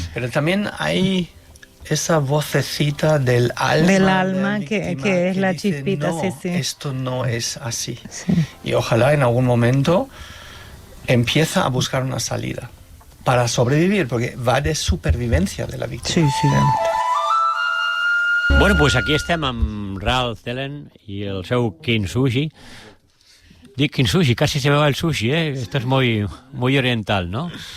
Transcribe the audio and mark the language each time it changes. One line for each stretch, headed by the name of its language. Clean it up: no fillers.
Spanish: Pero también hay esa vocecita del alma, que es la dice, chispita, no, sí. esto no es así. Sí. Y ojalá en algún momento empieza a buscar una salida para sobrevivir, porque va de supervivencia de la víctima. Sí. Bueno, pues aquí
Catalan: estem amb Ralph Ellen i el seu kintsugi. Dic
Spanish: kintsugi, casi se me va el sushi, Esto es muy oriental, no?